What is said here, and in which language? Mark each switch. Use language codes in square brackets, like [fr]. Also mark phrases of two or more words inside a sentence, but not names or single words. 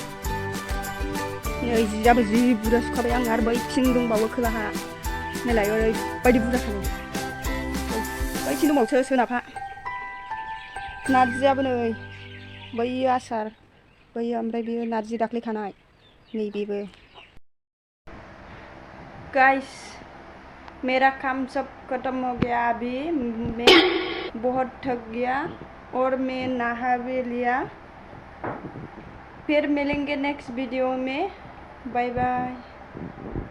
[brx] नै जियाबो जि बुरजा सुखाबाय आं आरो बैथिं दंबावो खोलाहा नायलाय ओरैबायदि बुरजा थाङो बैथिं दंबावसो सोनाबहा नारजियाबो नै बैयो आसार बैयो ओमफ्राय बेयो नारजि दाख्लै खानाय नैबेबो [hi] गाइस मेरा काम सब खत्म हो गया अभी मैं बहुत थक गया और मैं नहा भी लिया फिर मिलेंगे [en] next video [hi] में [en] bye bye